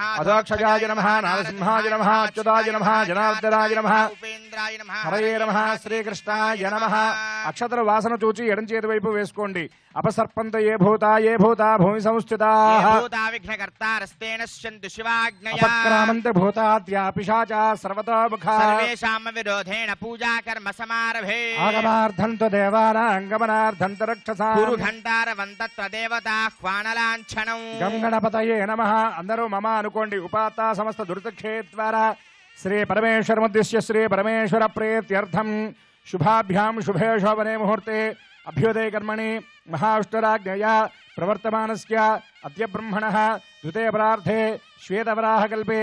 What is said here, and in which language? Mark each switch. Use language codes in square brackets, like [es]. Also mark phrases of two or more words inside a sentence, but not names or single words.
[sa] అధోక్షజాయ నమః, నారసింహాయ నమః, అచ్యుతాయ నమః, జనార్దనాయ నమః, ఉపేంద్రాయ నమః, హరయే నమః, శ్రీకృష్ణాయ నమః. [te] అక్షతల వాసన చూచి ఎడం చేతి వైపు వేసుకోండి. [sa] అపసర్పంత ఏ భూతా భూమి సంస్థితాః విఘ్నకర్తారస్తేన శంతు శివాజ్ఞయా. అపక్రామంత భూతాద్యా పిశాచా సర్వతోముఖా सर्वेषां विरोधेन पूजा कर्म समारभे ఆగమార్థం తు దేవానాం గమనార్థం తు రక్షసాం कुरु घण्टारवन्तत्र देवताह्वानलाञ्छनम् గం గణపతయే నమః. [te] అందరూ మమ అనుకోండి. [sa] ఉపాత్త సమస్త దురితక్షేత్వారా శ్రీ పరమేశ్వరముద్దిశ్య శ్రీ పరమేశ్వర ప్రీత్యర్థం శుభాభ్యాం శుభే శోభనే ముహూర్తే అభ్యుదయ కర్మణి మహావిష్ణురాజ్ఞయా ప్రవర్తమానస్య అద్య బ్రహ్మణః ద్వితీయ పరార్థే శ్వేతవరాహకల్పే